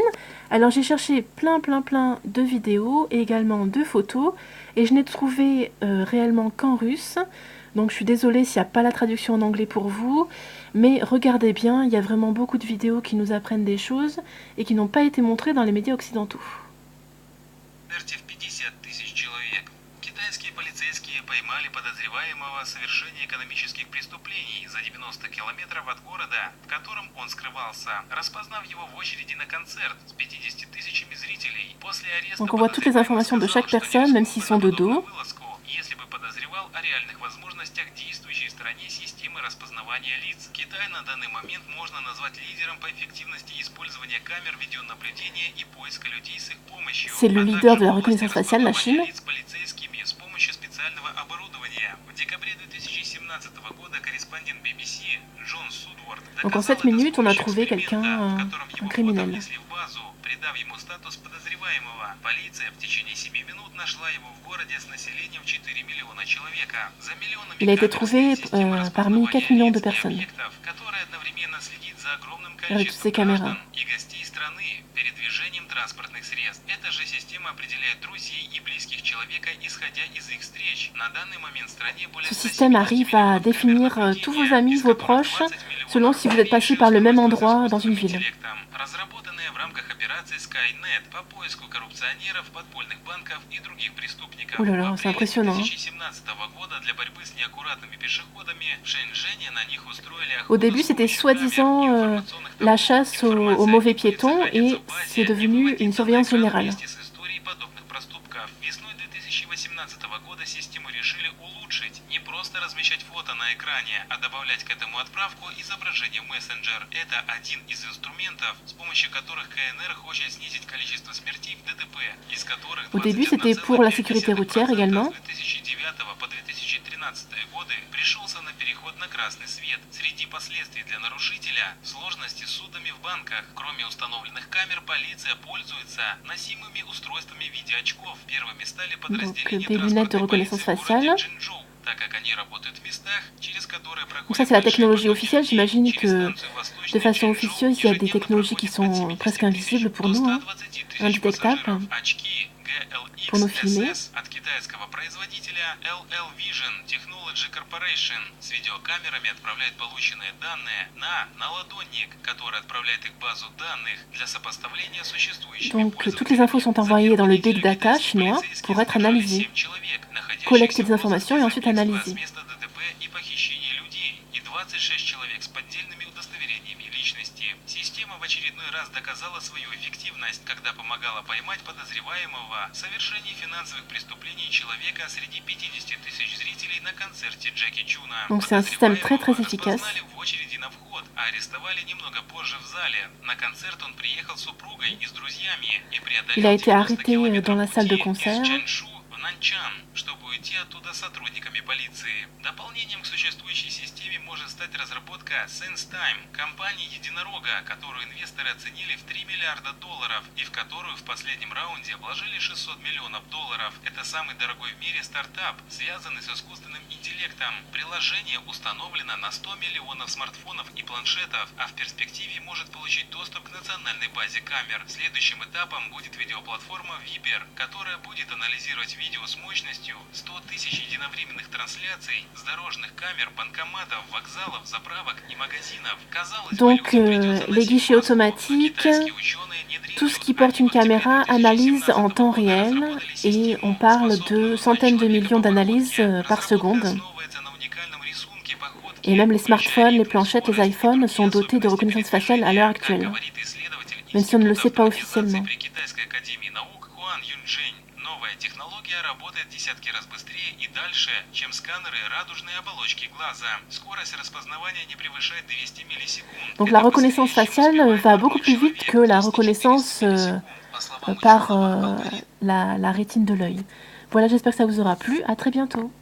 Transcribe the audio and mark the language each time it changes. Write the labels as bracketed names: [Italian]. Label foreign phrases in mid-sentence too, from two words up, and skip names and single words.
[French] Alors j'ai cherché plein de vidéos et également de photos. Et je n'ai trouvé réellement qu'en russe. Donc je suis désolée s'il n'y a pas la traduction en anglais pour vous. Mais regardez bien, il y a vraiment beaucoup de vidéos qui nous apprennent des choses et qui n'ont pas été montrées dans les médias occidentaux. [Russian] Поймали подозреваемого в совершении экономических преступлений за 90 километров от города, в котором он скрывался, распознав его в очереди на концерт с 50 тысячами зрителей. После ареста [French] Donc on voit toutes les informations de chaque personne, même s'ils sont de dos. [Russian] Если бы подозревал о реальных возможностях действующей в стране системы распознавания лиц. Китай на данный момент можно назвать лидером по эффективности использования камер видеонаблюдения и поиска людей с их помощью. [French] C'est le leader de la reconnaissance faciale, la Chine. [Russian] С помощью специального оборудования. В декабре 2017 года корреспондент BBC Джон Судворд [French] Donc en 7 minutes, on a trouvé quelqu'un, un criminel. [Russian] придав ему статус подозреваемого. Полиция в течение 7 минут нашла его в городе с населением 4 миллиона человека. За миллионами [French] Il a été trouvé parmi 4 millions de personnes. [Russian] которые одновременно следит за огромным [French] Avec toutes ces caméras. [Russian] и гостей страны передвижением транспортных средств. Эта же система определяет друзей и близких человека, исходя из их встреч. На данный момент в стране более [French] Ce système arrive à définir tous vos amis, vos proches, selon si vous êtes passé par le même endroit dans une ville. [Russian] разработанные в рамках операции Skynet по поиску коррупционеров, подпольных банков и других преступников. [French] Oh là là, c'est impressionnant. [Russian] 2017 года для борьбы с неаккуратными пешеходами в Шэньчжэне на них устроили [French] Au début, c'était soi-disant la chasse aux mauvais piétons et c'est devenu une surveillance générale. [Russian] Весной 2018 года систему решили улучшить. Не просто размещать фото на экране, а добавлять к этому отправку изображения в мессенджер. Это один из инструментов, с помощью которых КНР хочет снизить количество смертей в ДТП, из которых [French] Au début, c'était pour la sécurité routière également. [Russian] 2009 по 2013 годы пришелся на переход на красный свет. Среди последствий для нарушителя – сложности с судами в банках. Кроме установленных камер, полиция пользуется носимыми устройствами видеоочков. Первыми стали подразделения [French] des lunettes de reconnaissance faciale. [Russian] так как они работают в местах, через которые [French] Donc ça, c'est la technologie officielle. J'imagine que de façon officieuse, il y a des technologies qui sont presque invisibles pour nous, indétectables, pour nous filmer. [Russian] от китайского производителя LL Vision Technology Corporation. С видеокамерами отправляет полученные данные на наладонник, который отправляет их в базу данных для сопоставления с существующими. [French] Donc toutes les infos sont envoyées dans le [English] big data [French] chinois pour être analysées, collecter des informations et ensuite analysées. [Russian] Место ДТП и похищение людей и 26 человек с поддельными удостоверениями личности. Система в очередной раз доказала свою эффективность, когда помогала поймать подозреваемого в совершении финансовых преступлений человека среди 50 тысяч зрителей на концерте Джеки Чуна. [French] Donc c'est un système très efficace. [Russian] В очереди на вход, а арестовали немного позже в зале. На концерт он приехал с супругой и с друзьями и преодолел [French] Il a été [Russian] 90 [French] arrêté [Russian] километров [French] dans la salle de [Russian] пути [French] concert. [Russian] из Чаншу в Нанчан, чтобы уйти оттуда сотрудниками полиции. Дополнением к существующей системе может стать разработка SenseTime, компании единорога, которую инвесторы оценили в $3 миллиарда и в которую в последнем раунде вложили $600 миллионов. Это самый дорогой в мире стартап, связанный с искусственным интеллектом. Приложение установлено на 100 миллионов смартфонов и планшетов, а в перспективе может получить доступ к национальной базе камер. Следующим этапом будет видеоплатформа Viber, которая будет анализировать видео с мощностью 100 тысяч единовременных трансляций с дорожных камер, банкоматов, вокзалов, заправок и магазинов. [French] Donc les guichets automatiques, tout ce qui porte une caméra analyse en temps réel et on parle de centaines de millions d'analyses par seconde. Et même les smartphones, les planchettes, les iPhones sont dotés de reconnaissance faciale à l'heure actuelle, même si on ne le sait pas officiellement. [Russian] Новая технология работает десятки раз быстрее и дальше, чем сканеры радужной оболочки глаза. Скорость распознавания не превышает 200 миллисекунд. [French] Donc la reconnaissance faciale va beaucoup plus vite que la reconnaissance par la rétine de l'œil. Voilà, j'espère que ça vous aura plu. À très bientôt.